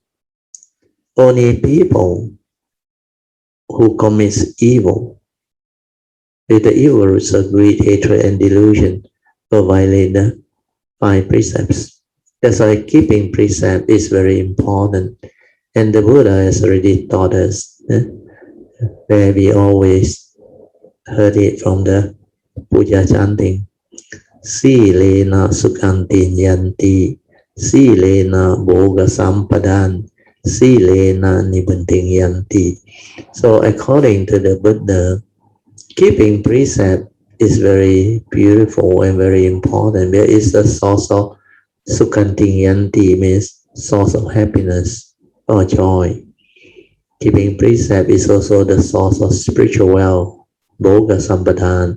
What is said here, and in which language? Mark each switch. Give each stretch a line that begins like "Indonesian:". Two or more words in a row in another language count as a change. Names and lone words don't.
English: Only people who commits evil with the evil roots of greed, hatred, and delusion will violate the 5 precepts. That's why keeping precept is very important. And the Buddha has already taught us, where we always heard it from the puja chanting.
Pali: Silena sukhantin yanti, silena bhoga sampadan, silena nibbunting yanti.
English: So according to the Buddha, keeping precept is very beautiful and very important. There is the source of
Pali: sukhantin yanti,
English: means source of happiness or joy. Keeping precept is also the source of spiritual wealth,
Pali: bhoga sampadan.